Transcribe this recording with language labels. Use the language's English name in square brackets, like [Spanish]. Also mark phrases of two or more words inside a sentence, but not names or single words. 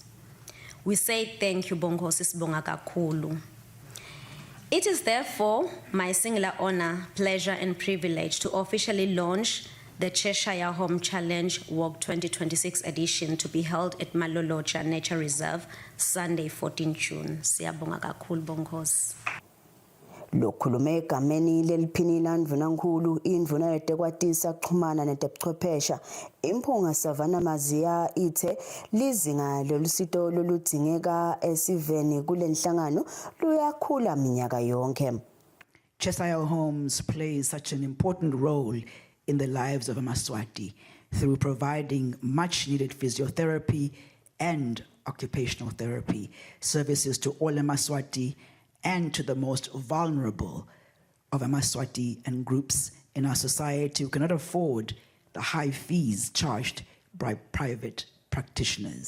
[English] We say thank you, [Swati] Bonkosi Sibonga kakhulu. [English] It is therefore my singular honor, pleasure and privilege to officially launch the Cheshire Home Challenge Walk 2026 edition to be held at Maloloja Nature Reserve, Sunday, 14 June. [Swati] Siyabonga kakhulu, Bonkosi. Lokhulume egameni leliphini landvunankulu indvuna yetekwatisa kuxhumana netebuchwephesha imphunga Savannah Maziya ithe lizinga lolusito loludzingeka esiveni kule nhlangano luyakhula minyaka yonke. [English] Cheshire Homes plays such an important role in the lives of eMaswati through providing much needed physiotherapy and occupational therapy services to all eMaswati and to the most vulnerable of eMaswati and groups in our society who cannot afford the high fees charged by private practitioners.